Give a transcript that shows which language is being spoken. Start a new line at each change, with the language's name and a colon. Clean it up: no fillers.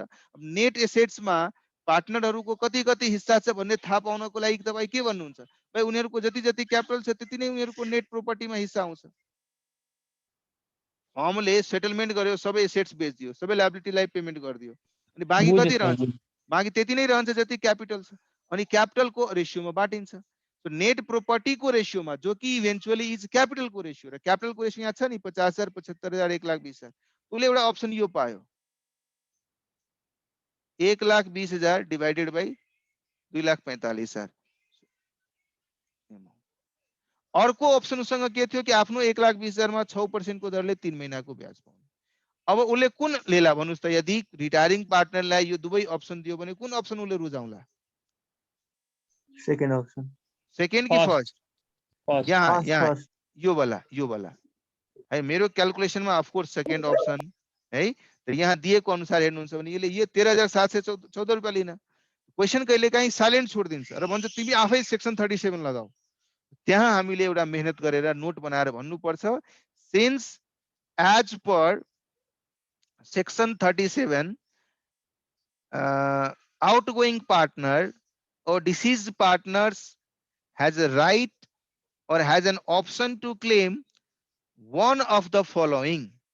Nepali: Net एसेट्समा पार्टनरहरूको कति कति हिस्सा छ भन्ने थाहा पाउनको लागि तपाईँ के भन्नुहुन्छ, भाइ उनीहरूको जति जति क्यापिटल छ त्यति नै उनीहरूको नेट प्रोपर्टीमा हिस्सा आउँछ। फर्मले सेटलमेन्ट गर्यो, सबै एसेट्स बेच्दियो, सबै लायबिलिटीलाई पेमेन्ट गरिदियो, अनि बाँकी कति रहन्छ, बाँकी त्यति नै रहन्छ जति क्यापिटल छ, अनि क्यापिटलको रेशियोमा बाँटिन्छ।
Hindi: तो नेट प्रॉपर्टी को रेशियो
Nepali: में, जो कि इवेंचुअली इज कैपिटल को रेशियो, र कैपिटल को रेशियो यहाँ छ नि 50,000, 75,000, 1,20,000, उसले एउटा अप्सन यो पायो 1,20,000 डिवाइडेड बाई 2,45,000। अर्को अप्सन उसँग के थियो कि आफ्नो 1,20,000 मा 6% को दरले 3 महिनाको ब्याज पाउने। अब उसले कुन लेला भन्नुस् त, यदि रिटायरिङ पार्टनरलाई यो दुवै अप्सन दियो भने कुन अप्सन उसले रुजाउला? Second option. सेकेन्ड कि फर्स्ट? यहाँ यो वाला है, मेरो क्याल्कुलेसनमा अफ कोर्स सेकेन्ड अप्सन है। तर यहाँ दिएको अनुसार हेर्नुहुन्छ भने यसले यो 13,714 रुपैयाँ लिन, क्वेशन कहिलेकाहीँ साइलेन्ट छोडिदिन्छ र भन्छ तिमी आफै सेक्सन 37 लगाऊ। त्यहाँ हामीले एउटा मेहनत गरेर नोट बनाएर भन्नुपर्छ,
English: Since as per section 37 outgoing partner or deceased partners has a right or has an option to claim one of the following.